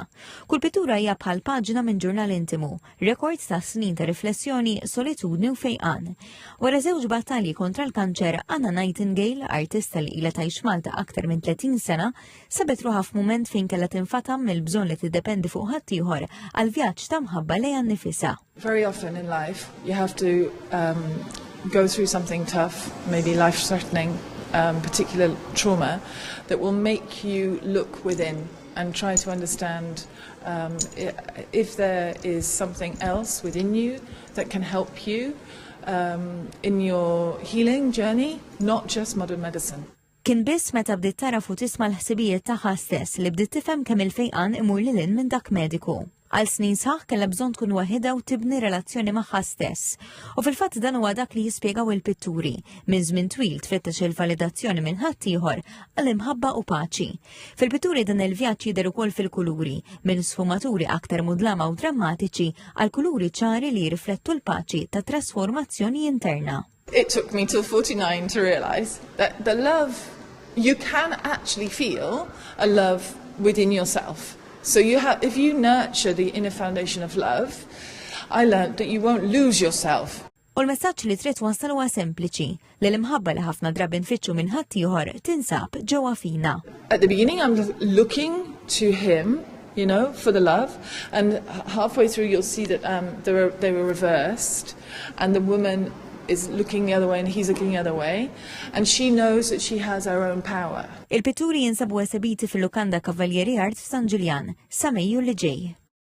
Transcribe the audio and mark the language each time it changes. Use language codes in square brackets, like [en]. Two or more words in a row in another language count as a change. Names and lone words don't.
[mt] Kull pittura hija bħal paġna minn ġurnal intimu, rekord ta' snin ta' riflessjoni, solitudni u fejqan. Wara żewġ battalji kontra l-kanċer, Anna Nightingale, artista li ilha tgħix Malta aktar minn 30 sena, sabet ruħha f'mument fejn kellha tinfatam mill-bżonn li tiddependi fuq ħaddieħor għal vjaġġ ta' mħabba lejha nnifisha. [en] Very often in life, you have to go through something tough, maybe life-threatening, particular trauma, that will make you look within and try to understand if there is something else within you that can help you in your healing journey, not just modern medicine. [mt] Kien biss meta bdiet taraf u tisma' l-ħsibijiet tagħha stess li bdiet tifhem kemm il-fejqan imur lil hinn minn dak mediku. Għal snin sħaħ kellha bżonn tkun waħedha u tibni relazzjoni magħha stess. U fil-fatt dan huwa dak li jispjegaw il-pitturi. Minn żmien twil tfittex il-validazzjoni minn ħadd ieħor għal imħabba u paċi. Fil-pitturi dan il-vjaġġ jidher ukoll fil-kuluri, minn sfumaturi aktar mudlama u drammatiċi għal kuluri ċari li jirriflettu l-paċi ta' trasformazzjoni interna. [en] It took me till 49 to realize that the love, you can actually feel a love within yourself. So if you nurture the inner foundation of love, I learned that you won't lose yourself. [mt] U l-messaġġ li trid wassal huwa sempliċi li l-imħabba li ħafna drabi nfittxu minn ħadd ieħor tinsab ġewwa fina. [en] At the beginning I'm looking to him, you know, for the love, and halfway through you'll see that they were reversed, and the woman is looking the other way and he's looking the other way, and she knows that she has her own power. [mt] Il-pitturi jinsabu esibiti fil-Lukanda Cavalieri Art f'San Ġuljan sa Mejju li ġej.